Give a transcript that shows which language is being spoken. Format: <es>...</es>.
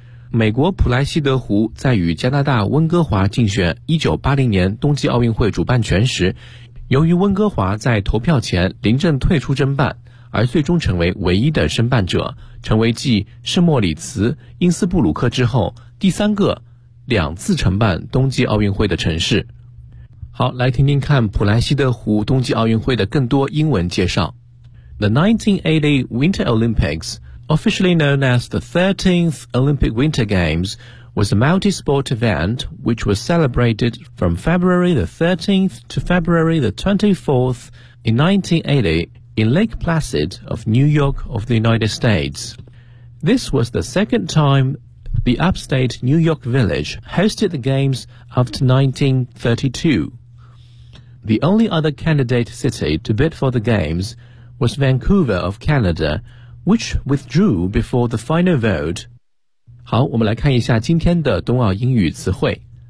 <zh>美国普莱西德湖在与加拿大温哥华竞选1980年冬季奥运会主办权时，由于温哥华在投票前临阵退出申办，而最终成为唯一的申办者，成为继圣莫里茨、因斯布鲁克之后第三个两次承办冬季奥运会的城市。好，来听听看普莱西德湖冬季奥运会的更多英文介绍。</zh> <en>The 1980 Winter Olympics, officially known as the 13th Olympic Winter Games, was a multi-sport event which was celebrated from February the 13th to February the 24th in 1980 in Lake Placid of New York of the United States. This was the second time the upstate New York Village hosted the games after 1932. The only other candidate city to bid for the Games was Vancouver of Canada, which withdrew before the final vote.</en> <zh>好，我们来看一下今天的冬奥英语词汇。</zh>